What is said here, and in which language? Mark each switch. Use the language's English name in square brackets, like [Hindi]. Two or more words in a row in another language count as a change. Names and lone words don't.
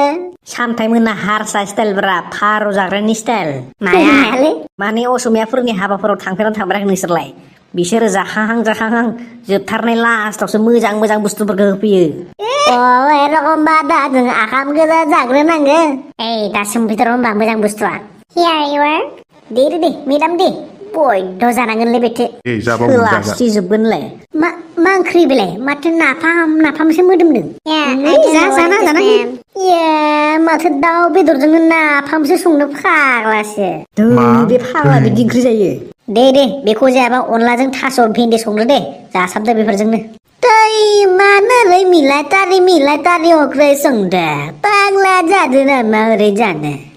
[Bodo] सामथाय मोना हारसा स्टाइलब्रा फार' जाग्रानि स्टाइल मायालै माने असमियाफोरनि हाबाफोराव थांफेराखै नोंसोरलाय बिसोरो जाखाहां जोबथारनाय लास्टावसो मोजां बुस्थुफोरखौ होफैयो एरखमबा दा जों आखाम गोजा जाग्रोनांगो दा सोंफैथर' होनबा मोजां बुस्थुआ [English] Here you are. [Bodo] दे मेदाम दे बयद' जानांगोनलै बेथो ए जा बाबुमोन जा सोलास्रिजोबगोनलाय मा ओंख्रि बेलाय माथो नाफामसो मोदोमदों [English] Yeah, I don't know what this meant. [Bodo] ए माथो दाउ बेदरजों नाफामसो संनो फाग्लासो बे फाग्ला बिदि ओंख्रि जायो दे बेखौ जायाबा अनलाजों थास' भेन्दि संदो दे जासाबदो बेफोरजोंनो दै मानोलै मिलायटारि ओंख्रि संदो फाग्ला जादो नामा ओरै जानो